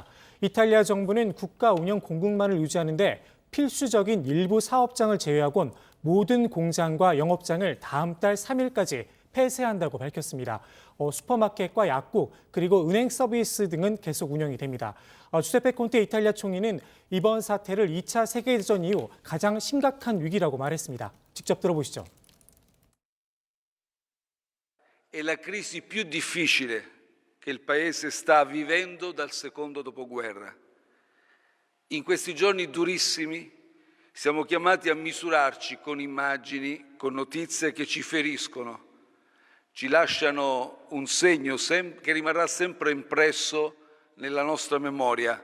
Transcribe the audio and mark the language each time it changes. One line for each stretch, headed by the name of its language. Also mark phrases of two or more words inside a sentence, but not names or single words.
Korean: 이탈리아 정부는 국가 운영 공급망을 유지하는데 필수적인 일부 사업장을 제외하곤 모든 공장과 영업장을 다음 달 3일까지 폐쇄한다고 밝혔습니다. 슈퍼마켓과 약국 그리고 은행 서비스 등은 계속 운영이 됩니다. 주세페 콘테 이탈리아 총리는 이번 사태를 2차 세계대전 이후 가장 심각한 위기라고 말했습니다. 직접 들어보시죠.
Italian: È la crisi più difficile che il Paese sta vivendo dal secondo dopoguerra. In questi giorni durissimi siamo chiamati a misurarci con immagini, con notizie che ci feriscono, ci lasciano un segno che rimarrà sempre impresso nella nostra memoria.